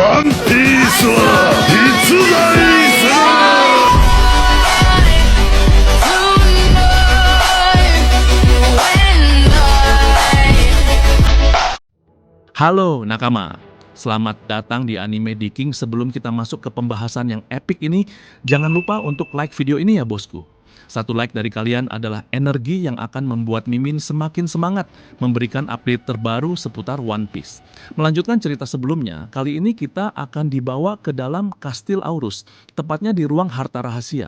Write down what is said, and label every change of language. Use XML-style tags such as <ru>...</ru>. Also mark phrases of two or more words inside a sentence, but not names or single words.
<ja>ピースは実在する。</ja> <id>Halo nakama, selamat datang di Anime Diking. Sebelum kita masuk ke pembahasan yang epic ini, jangan lupa untuk like video ini ya bosku. Satu like dari kalian adalah energi yang akan membuat Mimin semakin semangat memberikan update terbaru seputar One Piece. Melanjutkan cerita sebelumnya, kali ini kita akan dibawa ke dalam Kastil Aurus, tepatnya di ruang harta rahasia.</id>